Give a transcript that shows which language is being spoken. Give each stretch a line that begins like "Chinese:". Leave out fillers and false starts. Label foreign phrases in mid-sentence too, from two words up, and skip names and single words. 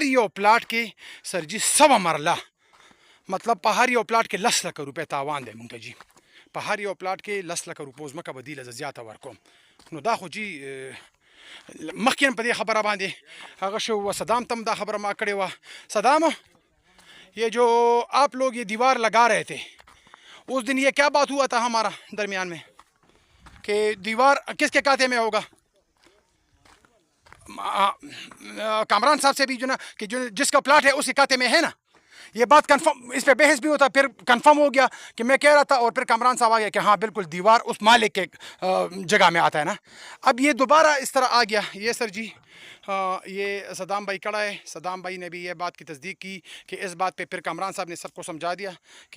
Pashto: یو پلاټ کې سر جي 100 مرله مطلب په هر یو پلاټ کې 10 لک روپۍ تاوان دی مونږ ته جي په هر یو پلاټ کې 10 لک روپۍ ځمکه به دی له زیاته ورکوم نو دا خو جي مخکې په دې خبره باندې هغه شو صدام تم دا خبره ما کړې وه صدام
Urdu: یہ جو آپ لوگ یہ دیوار لگا رہے تھے اس دن یہ کیا بات ہوا تھا ہمارا درمیان میں کہ دیوار کس کے کاتے میں ہوگا کامران صاحب سے بھی جو نا کہ جو جس کا پلاٹ ہے اس کے کاتے میں ہے نا یہ بات کنفرم اس پہ بحث بھی ہوتا پھر کنفرم ہو گیا کہ میں کہہ رہا تھا اور پھر کامران صاحب آ گیا کہ ہاں بالکل دیوار اس مالک کے جگہ میں آتا ہے نا اب یہ دوبارہ اس طرح آ گیا یہ سر جی یہ صدام بھائی کڑا ہے صدام بھائی نے بھی یہ بات کی تصدیق کی کہ اس بات پہ پھر کامران صاحب نے سب کو سمجھا دیا کہ